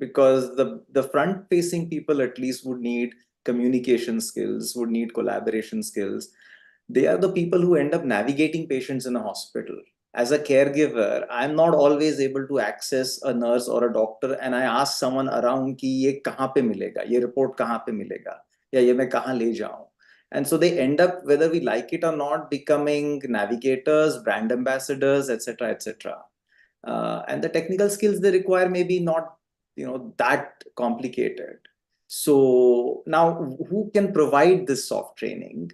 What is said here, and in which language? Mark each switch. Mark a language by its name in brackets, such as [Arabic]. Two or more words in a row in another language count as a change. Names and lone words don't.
[English] Because the front facing people at least would need communication skills, would need collaboration skills. They are the people who end up navigating patients in a hospital. As a caregiver, I'm not always able to access a nurse or a doctor and I ask someone around [Hindi] कि ये कहाँ पे मिलेगा, ये रिपोर्ट कहाँ पे मिलेगा, या ये मैं कहाँ ले जाऊँ. [English] And so they end up, whether we like it or not, becoming navigators, brand ambassadors, etc., etc. And the technical skills they require may be not, that complicated. So now, who can provide this soft training?